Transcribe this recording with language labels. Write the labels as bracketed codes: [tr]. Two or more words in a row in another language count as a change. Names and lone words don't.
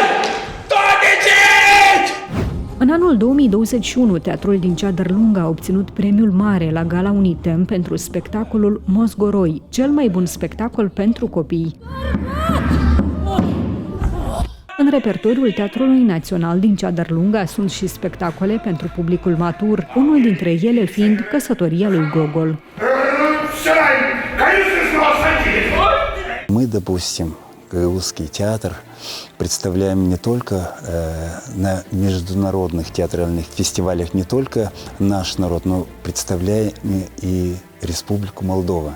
[ro] În anul 2021, teatrul din Ceadărlunga a obținut premiul mare la Gala Unitem pentru spectacolul Mozgoroi, cel mai bun spectacol pentru copii. În repertoriul Teatrului Național din Ceadărlunga sunt și spectacole pentru publicul matur, unul dintre ele fiind Căsătoria lui Gogol. [ru] Мы, допустим, Гагаузский театр, представляем не только на международных театральных фестивалях не только наш народ, но представляем и Республику Молдова.